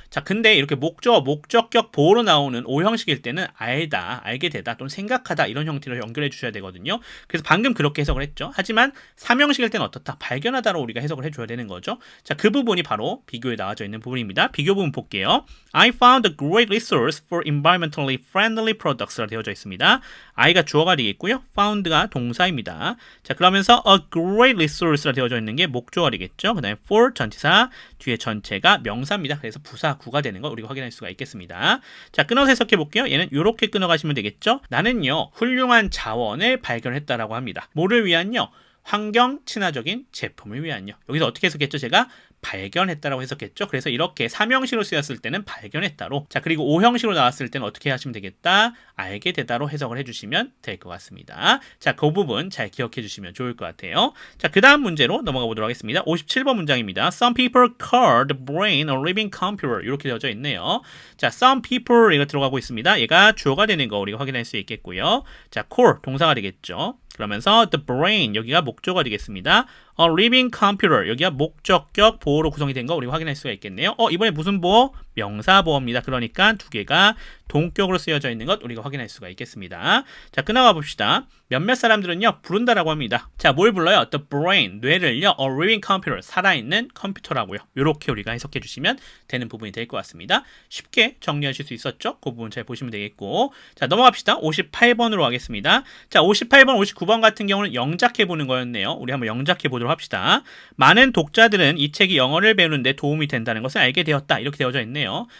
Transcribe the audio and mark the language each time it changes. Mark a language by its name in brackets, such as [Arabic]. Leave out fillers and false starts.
[Korean] 자, 근데 이렇게 목적어, 목적격 보호로 나오는 O형식일 때는 알다, 알게 되다, 또는 생각하다 이런 형태로 연결해 주셔야 되거든요. 그래서 방금 그렇게 해석을 했죠. 하지만 3형식일 때는 어떻다? 발견하다로 우리가 해석을 해줘야 되는 거죠. 자, 그 부분이 바로 비교에 나와져 있는 부분입니다. 비교 부분 볼게요. [English] I found a great resource for environmentally friendly products라 [Korean] 되어져 있습니다. I가 주어가 되겠고요. found가 동사입니다. 자, 그러면서 a great resource라 되어져 있는 게 목적어가 되겠죠. 그 다음에 for 전치사, 뒤에 전체가 명사입니다. 그래서 부사구가 되는 거 우리가 확인할 수가 있겠습니다. 자, 끊어서 해석해 볼게요. 얘는 이렇게 끊어가시면 되겠죠. 나는요, 훌륭한 자원을 발견했다라고 합니다. 뭐를 위한요? 환경 친화적인 제품을 위한요. 여기서 어떻게 해석했죠? 제가 발견했다라고 해석했죠. 그래서 이렇게 3형식으로 쓰였을 때는 발견했다로, 자, 그리고 5형식으로 나왔을 때는 어떻게 하시면 되겠다? 알게 되다로 해석을 해주시면 될 것 같습니다. 자, 그 부분 잘 기억해 주시면 좋을 것 같아요. 자, 그 다음 문제로 넘어가 보도록 하겠습니다. 57번 문장입니다. [English] Some people call the brain a living computer. [Korean] 이렇게 되어져 있네요. 자, some people 이거 들어가고 있습니다. 얘가 주어가 되는 거 우리가 확인할 수 있겠고요. 자, call 동사가 되겠죠. 그러면서 the brain 여기가 목적어가 되겠습니다. [English] A living computer [Korean] 여기가 목적격 보호로 구성이 된 거 우리가 확인할 수가 있겠네요. 이번에 무슨 보호? 명사 보호입니다. 그러니까 두 개가 동격으로 쓰여져 있는 것 우리가 확인할 수가 있겠습니다. 자, 끊어가 봅시다. 몇몇 사람들은요, 부른다라고 합니다. 자, 뭘 불러요? [English] The brain, [Korean] 뇌를요, [English] a living computer, [Korean] 살아있는 컴퓨터라고요. 이렇게 우리가 해석해 주시면 되는 부분이 될 것 같습니다. 쉽게 정리하실 수 있었죠? 그 부분 잘 보시면 되겠고. 자, 넘어갑시다. 58번으로 가겠습니다. 자, 58번, 59번 같은 경우는 영작해 보는 거였네요. 우리 한번 영작해 보도록 합시다. 많은 독자들은 이 책이 영어를 배우는데 도움이 된다는 것을 알게 되었다. 이렇게 되어져 있네요.